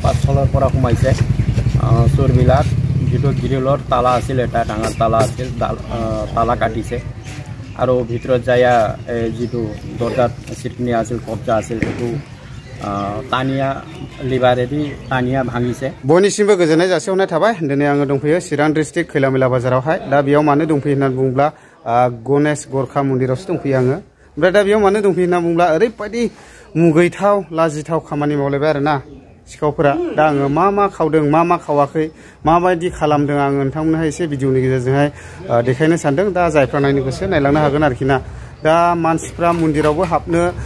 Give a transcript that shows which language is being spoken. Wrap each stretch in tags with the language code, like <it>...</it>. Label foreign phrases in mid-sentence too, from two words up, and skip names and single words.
<as>তলৰ পৰা সোমাইছে চোৰবিলাক যিটো গ্ৰিলৰ তালা আছিল এটা ডাঙৰ তালা আছিল তালা কাটিছে আৰু ভিতৰত যায় যিটো দৰ্জাত চিটনি আছিল কব্জা আছিল সেইটো টানিয়া লিभारेदि टानिया भाঙিছে</as> <brx>बयनिसिमबो गोजोननाय जासिहरनाय थाबाय दिनै आङो दंफैयो चिरां डिस्ट्रिक्ट खैलामैला बाजारावहाय दा बेयाव मानो दंफैयो होननानै बुङोब्ला गणेश गरखा मन्दिरावसो दंफैयो आङो ओमफ्राय दा बेयाव मानो दंफैयो होनना बुङोब्ला ओरैबायदि मुगैथाव लाजिथाव खामानि मावलायबाय आरोना सिखावफोरा दा आङो मा खावदों मा खावाखै माबायदि खालामदों आङो नोंथांमोनहाय एसे भिडिअनि गेजेरजोंहाय देखायनो सानदों दा जायफ्रा नायनो गोसो नायलांनो हागोन आरोखि ना दा मानसिफ्रा मन्दिरावबो हाबनो</brx>